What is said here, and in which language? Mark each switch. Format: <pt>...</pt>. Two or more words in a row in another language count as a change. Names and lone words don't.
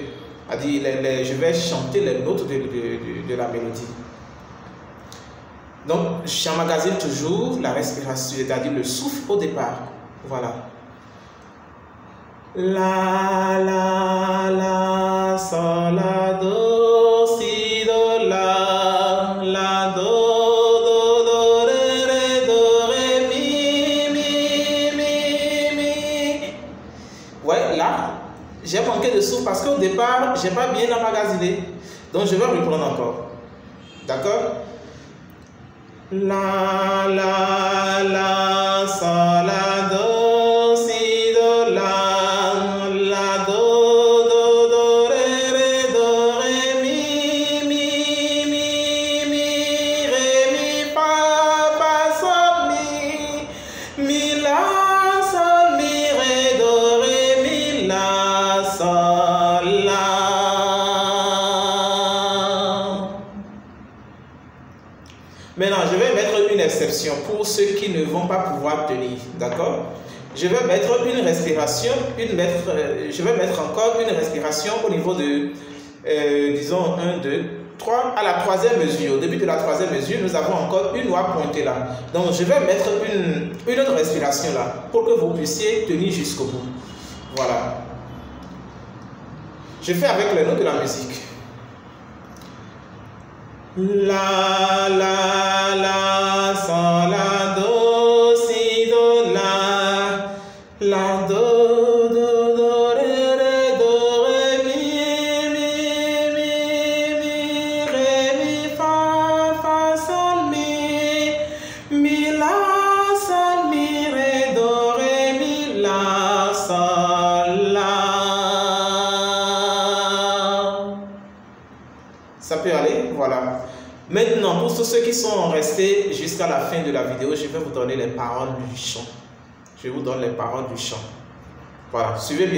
<fr>C'est-à-dire, je vais chanter les notes de la mélodie. Donc, j'emmagasine toujours la respiration, c'est-à-dire le souffle au départ. Voilà. La, la, la, sol, la, do, si, do, la, do, do, ré, do, ré, mi. Ouais, là, j'ai manqué de souffle parce qu'au départ, je n'ai pas bien emmagasiné. Donc, je vais reprendre encore. D'accord? La, la, la, sol, la, do, si, do, la, do, do, ré, do, ré, mi, ré, mi, fa, sol, mi, la, sol, mi, ré, do, ré, mi, la, sol, la. Maintenant, je vais mettre une exception pour ceux qui ne vont pas pouvoir tenir, d'accord? Je vais mettre une respiration, je vais mettre encore une respiration au niveau de, disons, 1, 2, 3, à la troisième mesure. Au début de la troisième mesure, nous avons encore une noix pointée là. Donc, je vais mettre une autre respiration là, pour que vous puissiez tenir jusqu'au bout. Voilà. Je fais avec les notes de la musique. La, la, la, sol, la, do, si, do, la, do, do, ré, mi, ré, mi, fa, sol, mi, la, sol, mi, ré, do, ré, mi, la, sol, la. Ça peut aller, voilà. Maintenant, pour tous ceux qui sont restés jusqu'à la fin de la vidéo, je vais vous donner les paroles du chant. Je vous donne les paroles du chant. Voilà, suivez bien.</fr>